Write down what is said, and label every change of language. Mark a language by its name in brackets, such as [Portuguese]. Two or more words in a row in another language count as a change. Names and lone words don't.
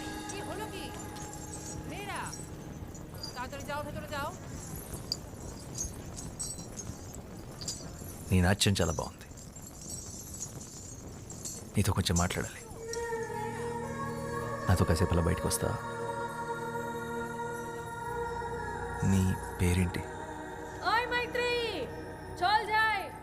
[Bangla] কি হলো কি মেয়েরা? তাড়াতাড়ি যাও, ভেতরে যাও। [Telugu] నీ నాట్యం చాలా బాగుంది. నీతో కొంచెం మాట్లాడాలి. నాతో కాసేపు అలా బయటకు వస్తా? నీ పేరేంటి? [Bangla] ওই মৈত্রী, চল যাই।